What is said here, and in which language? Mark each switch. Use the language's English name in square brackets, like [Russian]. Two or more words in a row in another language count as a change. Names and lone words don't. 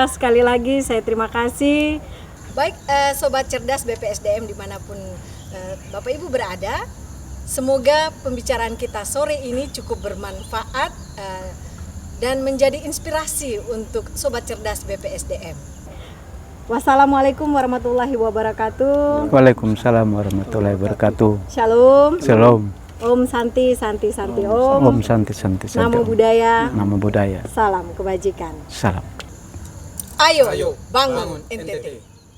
[Indonesian] Sekali lagi saya terima kasih. Baik sobat cerdas BPSDM dimanapun Bapak Ibu berada, semoga pembicaraan kita sore ini cukup bermanfaat dan menjadi inspirasi untuk sobat cerdas BPSDM. [Arabic] والسلام عليكم ورحمة الله وبركاته. وعليكم السلام ورحمة الله وبركاته. [Hebrew] Shalom. Shalom. [Sanskrit] ॐ शान्ति शान्ति शान्ति ॐ. ॐ शान्ति शान्ति शान्ति. [Pali] Namo Buddhaya. Namo Buddhaya. [Indonesian] Salam kebajikan. Salam. Ayo bangun NTT.